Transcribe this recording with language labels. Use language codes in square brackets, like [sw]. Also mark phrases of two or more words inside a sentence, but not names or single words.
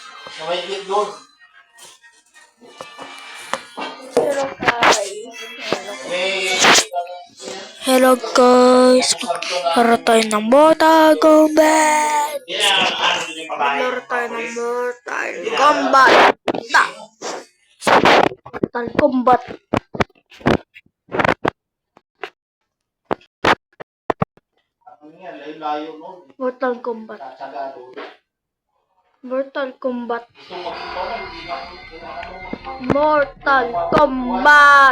[tl] May doon. [en] Hello guys. Hello guys. [tl] Laro tayo ng Mortal Kombat. Laro tayo ng Mortal Kombat. Mortal Kombat. Mortal Kombat. Mortal Kombat. Mortal Kombat.